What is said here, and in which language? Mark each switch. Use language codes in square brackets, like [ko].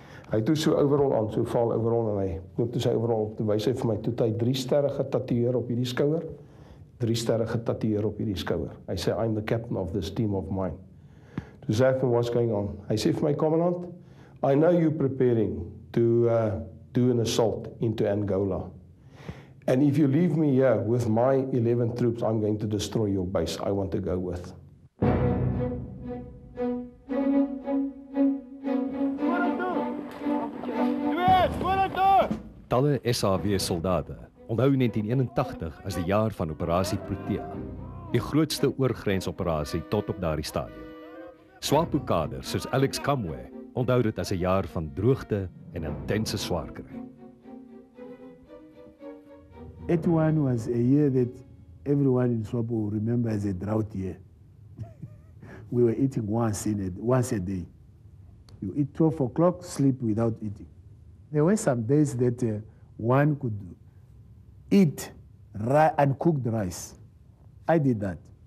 [af] Hy het toe so overall aan, so val overall en hy loop toe sy overall op, toe wys hy vir my, toe hy 3 sterre getatoeëer op hierdie skouer, 3 sterre getatoeëer op hierdie skouer. Hy sê, [en] I'm the captain of this team of mine. [af] Toe sê ek, [en] what's going on? [af] Hy sê vir my, [en] commandant, I know you're preparing to do an assault into Angola. And if you leave me here with my 11 troops, I'm going to destroy your base. I want to go with. [af] Talle SAW-soldate onthou 1981 as die jaar van Operasie Protea, die grootste oorgrensoperasie tot op daardie stadium. SWAPO-kaders soos Alex Kamwe onthou dit as 'n jaar van droogte en intense swaar kry. [en] 81 was a year that everyone in SWAPO will remember as a drought year. We were eating once a day. You eat 12 o'clock, sleep without eating. There were some days that one could eat uncooked rice. I did that.